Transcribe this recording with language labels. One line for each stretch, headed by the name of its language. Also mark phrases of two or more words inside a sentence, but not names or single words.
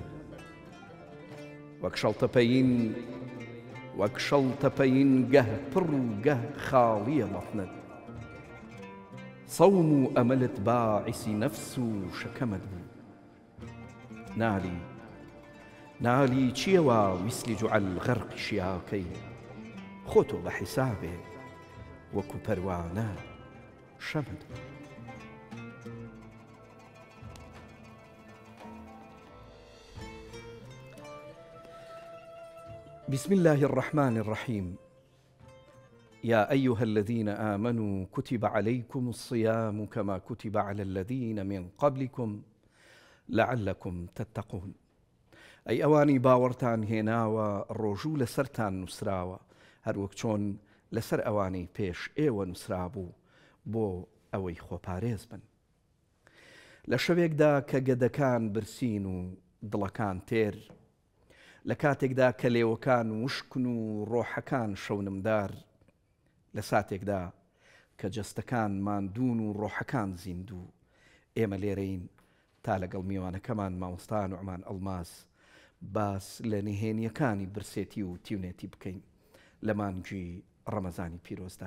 Central Kurdish: وەک شەڵتەپەیین وەک شەڵتەپەیین گەه پڕ و گەه خاڵیە بەڵنت، سەوم و ئەمەلت باعیسی نەفس و شەکەمت بوو. نالی چیەوە ویسلی جوعەل غەرقی شیاکەی، خۆتۆ بە حیسابێ وەکو پەروانە شەمت بوو.
Arabic: بسم الله الرحمن الرحيم. يا أيها الذين آمنوا كتب عليكم الصيام كما كتب على الذين من قبلكم لعلكم تتقون.
Central Kurdish: أي أواني باورتان هێناوە ڕۆژوو لەسەرتان نووسراوە، هەروەک چۆن لەسەر ئەوانەی پێش ئێوە نووسرابوو بۆ ئەوەی خۆپارێز بن. لە شەوێکدا کە گەدەکان برسین و دڵەکان تێر، لە کاتێکدا کە لێوەکان وشکن و ڕۆحەکان شەونمدار، لە ساتێکدا کە جەستەکان ماندوون و ڕۆحەکان زیندوو، ئێمە لێرەین تا لەگەڵ میوانەکەمان مامۆستا نوعمان ئەڵماس باس لە نهێنیەکانی برسێتی و تیونێتی بکەین لە مانگی ڕەمەزانی پیرۆزدا.